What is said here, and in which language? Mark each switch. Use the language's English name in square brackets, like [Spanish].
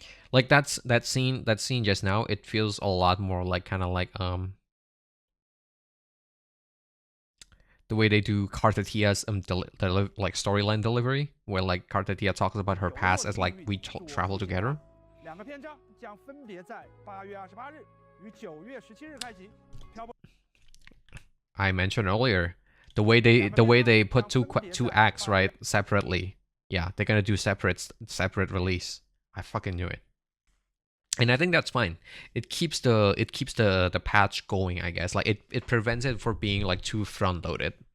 [English] Like that scene just now, it feels a lot more like kind of like the way they do Kartatia's like storyline delivery, where like Kartatia talks about her past as like we travel together. [Chinese] 两个篇章将分别在8月28日与9月17日开启。 [English] I mentioned earlier the way they put two acts right separately. Yeah, they're gonna do separate release. I fucking knew it. And I think that's fine. It keeps the patch going, I guess. Like it prevents it from being like too front loaded.